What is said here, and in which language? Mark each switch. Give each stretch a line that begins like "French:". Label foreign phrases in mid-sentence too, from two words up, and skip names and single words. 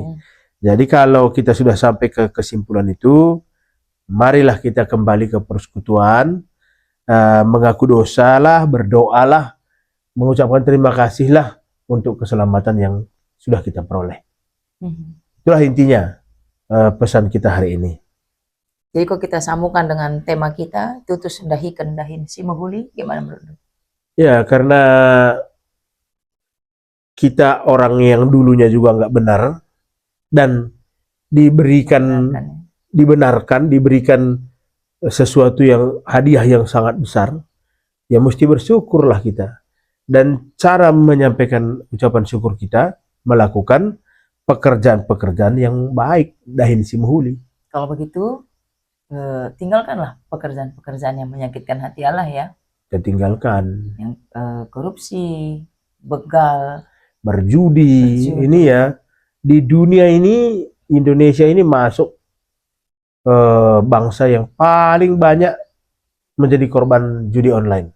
Indonesian: Jadi kalau kita sudah sampai ke kesimpulan itu, marilah kita kembali ke persekutuan, mengaku dosa lah, berdoalah, mengucapkan terima kasih lah untuk keselamatan yang sudah kita peroleh. Itulah intinya pesan kita hari ini. Jadi kalau kita sambungkan dengan tema kita,
Batak Karo: tutus dahi kendahin si mahuli,
Indonesian: gimana menurut lu? Ya, karena kita orang yang dulunya juga nggak benar dan diberikan Benarkan, ya. diberikan sesuatu yang hadiah yang sangat besar, ya mesti bersyukurlah kita. Dan cara menyampaikan ucapan syukur kita melakukan pekerjaan-pekerjaan yang baik,
Batak Karo: dahin si mahuli.
Indonesian: Kalau begitu, tinggalkanlah pekerjaan-pekerjaan yang menyakitkan hati Allah ya. Kita tinggalkan Yang korupsi, begal, berjudi. Ini ya, di dunia ini Indonesia ini masuk bangsa yang paling banyak menjadi korban judi online.